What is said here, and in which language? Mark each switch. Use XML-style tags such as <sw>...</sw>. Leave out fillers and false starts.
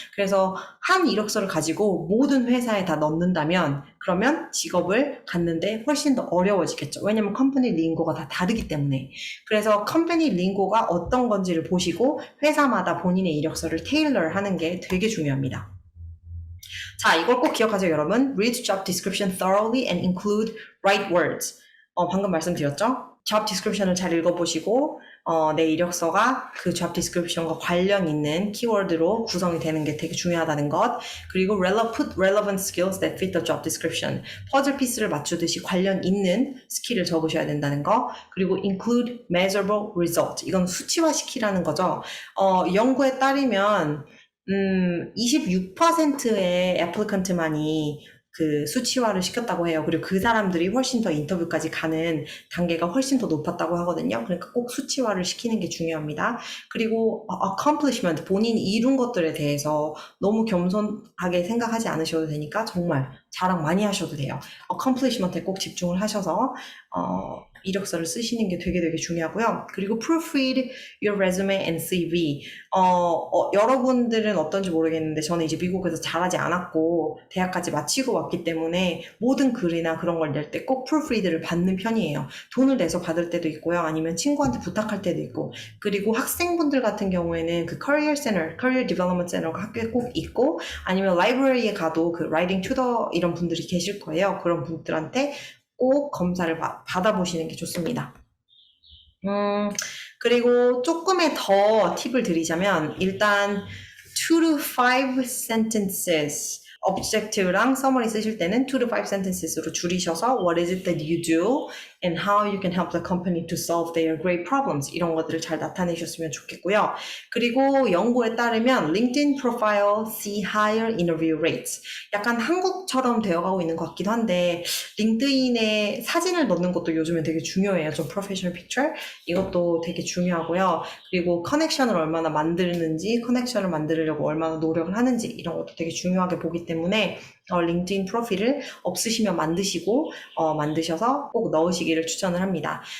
<ko>그래서 한 이력서를 가지고 모든 회사에 다 넣는다면 그러면 직업을 갖는데 훨씬 더 어려워지겠죠. 왜냐면 컴퍼니 링고가 다 다르기 때문에. 그래서 컴퍼니 링고가 어떤 건지를 보시고 회사마다 본인의 이력서를 테일러 하는 게 되게 중요합니다. 자, 이걸 꼭 기억하세요, 여러분.</ko> <en>Read job description thoroughly and include right words.</en> <ko>방금 말씀드렸죠? job description을 잘 읽어보시고 내 이력서가 그 job description과 관련 있는 키워드로 구성이 되는 게 되게 중요하다는 것. 그리고</ko> <en>put relevant skills that fit the job description.</en> <ko>퍼즐 피스를 맞추듯이 관련 있는 스킬을 적으셔야 된다는 거. 그리고</ko> <en>include measurable result.</en> <ko>이건 수치화시키라는 거죠. 연구에 따르면 26%의 애플리컨트만이 그 수치화를 시켰다고 해요. 그리고 그 사람들이 훨씬 더 인터뷰까지 가는 단계가 훨씬 더 높았다고 하거든요. 그러니까 꼭 수치화를 시키는 게 중요합니다. 그리고 accomplishment, 본인이 이룬 것들에 대해서 너무 겸손하게 생각하지 않으셔도 되니까 정말 자랑 많이 하셔도 돼요. accomplishment에 꼭 집중을 하셔서 이력서를 쓰시는 게 되게 중요하고요. 그리고</ko> <en>proofread your resume and CV.</en> <ko>여러분들은 어떤지 모르겠는데 저는 이제 미국에서 잘하지 않았고 대학까지 마치고 왔기 때문에 모든 글이나 그런 걸 낼 때 꼭 proofread를 받는 편이에요. 돈을 내서 받을 때도 있고요. 아니면 친구한테 부탁할 때도 있고. 그리고 학생분들 같은 경우에는 그 Career Center, Career Development Center가 학교에 꼭 있고 아니면 라이브러리에 가도 그 Writing Tutor 이런 분들이 계실 거예요. 그런 분들한테 꼭 검사를 받아보시는 게 좋습니다. 그리고 조금의 더 팁을 드리자면 일단</ko> <en>2 to 5 sentences</en> <ko>objective랑 summary 쓰실 때는 2 to 5 sentences로 줄이셔서</ko> <en>what is it that you do and how you can help the company to solve their great problems</en> <ko>이런 것들을 잘 나타내셨으면 좋겠고요. 그리고 연구에 따르면</ko> <en>LinkedIn profile see higher interview rates</en> <ko>약간 한국처럼 되어가고 있는 것 같기도 한데 링크드인에 사진을 넣는 것도 요즘엔 되게 중요해요. 좀 프로페셔널 픽처 이것도 되게 중요하고요. 그리고 커넥션을 얼마나 만드는지 커넥션을 만들려고 얼마나 노력을 하는지 이런 것도 되게 중요하게 보기 때문에 링크드인 프로필을 없으시면 만드셔서 꼭 넣으시기를 추천을 합니다.</ko>